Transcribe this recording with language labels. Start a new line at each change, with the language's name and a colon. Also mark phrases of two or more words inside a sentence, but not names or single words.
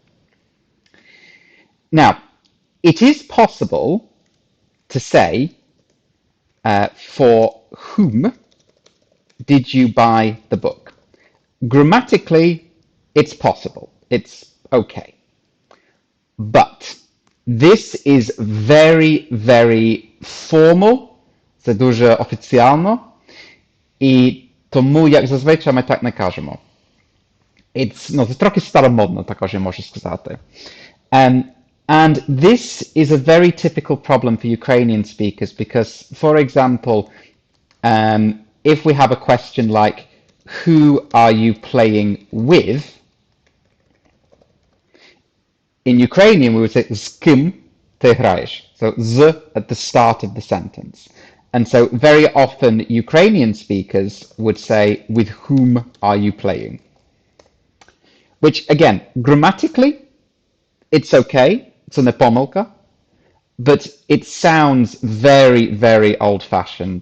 English: Now, it is possible to say, for whom did you buy the book? Grammatically, it's possible. It's okay. But this is very, very formal,
Ukrainian: це дуже офіціально, і тому, як зазвичай, ми так не кажемо. Це трохи старомодно, також я можу сказати.
English: And this is a very typical problem for Ukrainian speakers because, for example, if we have a question like, who are you playing with? In Ukrainian, we would say,
Ukrainian: з ким ти граєш?
English: So, з at the start of the sentence. And so very often Ukrainian speakers would say, with whom are you playing? Which, again, grammatically, it's okay. It's a pomylka. But it sounds very, very old-fashioned.